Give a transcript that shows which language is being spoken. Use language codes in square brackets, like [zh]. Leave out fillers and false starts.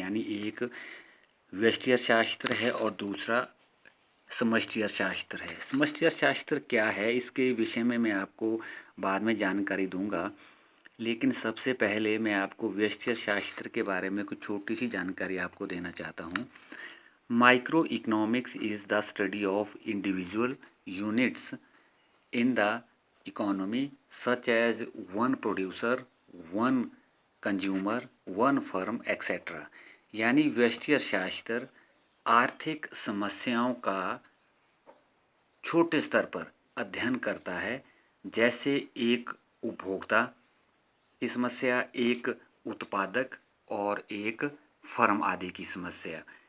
[hi] यानी एक व्यष्टि अर्थशास्त्र है और दूसरा समष्टि अर्थशास्त्र है। समष्टि अर्थशास्त्र क्या है इसके विषय में मैं आपको बाद में जानकारी दूंगा, लेकिन सबसे पहले मैं आपको व्यष्टि अर्थशास्त्र के बारे में कुछ छोटी सी जानकारी आपको देना चाहता हूँ। [en] Micro economics is the study of individual units in the economy such as one producer, one consumer, one firm, etc. [hi] यानी व्यष्टि अर्थशास्त्र आर्थिक समस्याओं का छोटे स्तर पर अध्ययन करता है, जैसे एक उपभोक्ता की समस्या, एक उत्पादक और एक फर्म आदि की समस्या।